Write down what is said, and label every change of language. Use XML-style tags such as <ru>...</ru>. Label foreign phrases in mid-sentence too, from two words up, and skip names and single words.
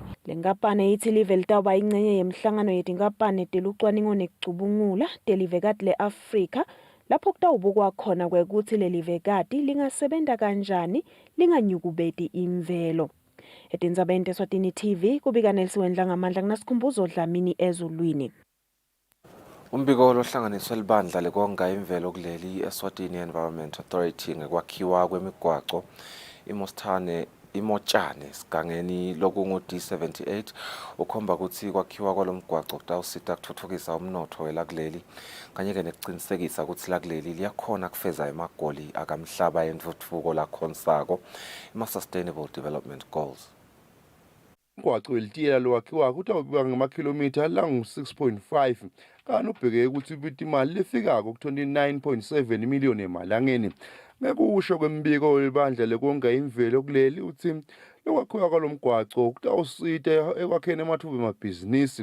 <ss>Le nkampani ithi live litawuba ingcenye yemhlangano yetinkampani telucwaningo nekucubungula telivekati le-Afrika lapho kutawubukwa khona kwekuthi lelivekati lingasebenta kanjani linganyukubeti imvelo. Etindzabeni teSwatini TV kubika Nelsiwendla ngamandla kunasikhumbuzo Dlamini ezulwini. Umbiko lohlanganiswe libandla lekonga imvelo kuleli Eswatini Environment Authority ngekwakhiwa kwemigwaco imotshane sigangeni lokungu D78 ukhomba ukuthi kwakhiwa kwalomgwaco kutawusita kuthuthukisa umnotho welakuleli kanye-ke nekuqinisekisa ukuthi lakuleli liyakhona kufeza emagoli akamhlaba entuthuko lakhonsako ima-Sustainable Development Goals. Umgwaco welitiyela lowakhiwa kutawubiwa ngamakhilomitha langu-6.5 kanti ubheke ukuthi ubita imali lefikako ku-29.7 miliyoni emalangeni. Ngekusho kwembiko welibandla lekonga imvelo kuleli uthi lokwakhiwa kwalomgwaco kutawusita ekwakheni amathuba emabhizinisi.</ss>